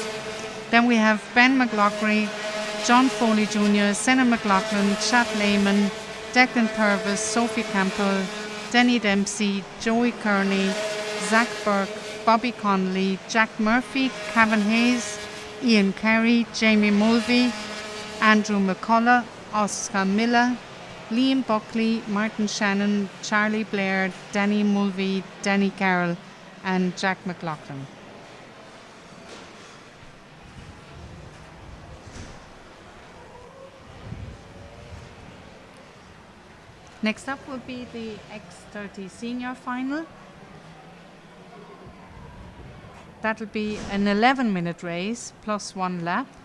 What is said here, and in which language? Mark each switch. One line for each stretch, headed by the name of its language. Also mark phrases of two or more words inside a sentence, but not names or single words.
English: Then we have Ben McLaughlin, John Foley Jr., Senna McLaughlin, Chad Lehman, Declan Purvis, Sophie Campbell, Denny Dempsey, Joey Kearney, Zach Burke, Bobby Connolly, Jack Murphy, Cavan Hayes, Ian Carey, Jamie Mulvey, Andrew McCullough, Oscar Miller, Liam Buckley, Martin Shannon, Charlie Blair, Danny Mulvey, Danny Carroll, and Jack McLaughlin. Next up will be the X30 Senior Final. That'll be an 11-minute race plus 1 lap.